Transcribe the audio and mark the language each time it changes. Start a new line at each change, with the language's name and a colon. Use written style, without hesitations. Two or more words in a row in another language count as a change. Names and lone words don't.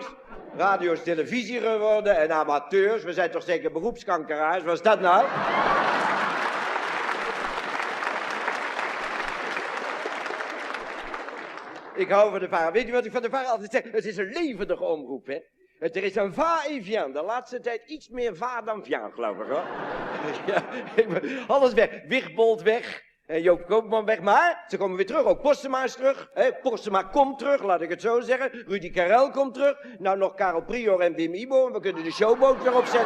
Dutch: Radio is televisie geworden en amateurs. We zijn toch zeker beroepskankeraars? Wat is dat nou? Ik hou van de VARA. Weet je wat ik van de VARA altijd zeg? Het is een levendige omroep, hè? Er is een
French: va-et-vient.
Dutch: De laatste tijd iets meer va dan vient, geloof ik, hoor. Ja, alles weg. Wigbold weg. En Joop Koopman weg, maar ze komen weer terug. Ook Postema is terug. Postema komt terug, laat ik het zo zeggen. Rudy Karel komt terug. Nou nog Karel Prior en Wim Ibo. En we kunnen de showboot weer opzetten.